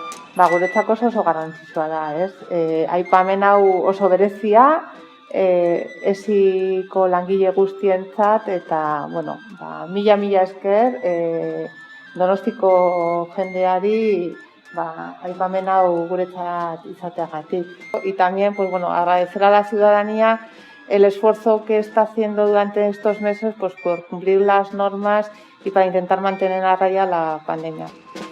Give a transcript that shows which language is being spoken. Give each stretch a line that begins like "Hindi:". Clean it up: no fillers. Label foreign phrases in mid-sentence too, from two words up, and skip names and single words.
Basque: guretzako oso garrantzitsua da, ez? Aipamen hau oso berezia, esiko langile guztientzat eta, mila esker Donostiko jendeari aipamen hau guretzat izateagatik.
Spanish: Y también, agradecer a la ciudadanía el esfuerzo que está haciendo durante estos meses por cumplir las normas y para intentar mantener a raya la pandemia.